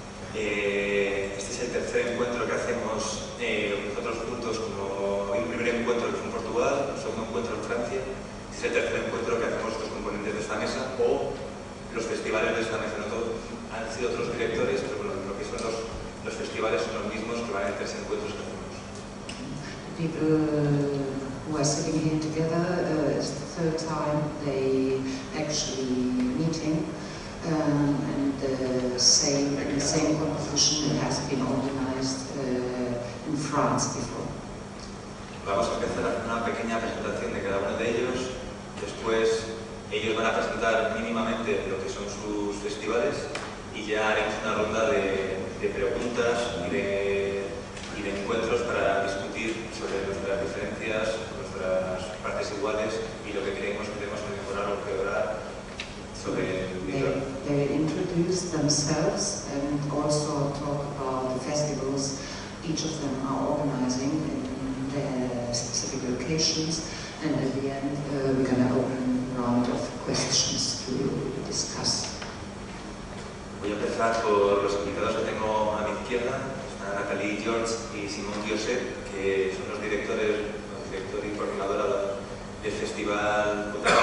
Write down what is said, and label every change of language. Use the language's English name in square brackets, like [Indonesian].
[Spanish] Este es el tercer encuentro que hacemos nosotros juntos, como el primer encuentro que fue en Portugal, el segundo encuentro en Francia. Este es el tercer encuentro que hacemos estos componentes de esta mesa, o los festivales de esta mesa. No han sido otros directores, pero bueno, lo que son los festivales son los mismos que van en 3 encuentros que hacemos. [English] People who are sitting here together, it's the third time they actually meeting, and the same competition has been organized in France before. [Spanish] Vamos a empezar a hacer una pequeña presentación de cada uno de ellos. Después ellos van a presentar mínimamente lo que son sus festivales y ya haremos una ronda de preguntas y de encuentros para discutir sobre nuestras diferencias, nuestras partes iguales y lo que creemos que tenemos que mejorar o empeorar sobre el video. [English] They introduce themselves and also talk about the festivals each of them are organizing in their specific locations, and at the end we're going to open a round of questions to discuss. [Spanish] Voy a empezar por los invitados que tengo a mi izquierda. Está Nathalie George y Simón Dioset, que son los directores, el director y coordinadora del festival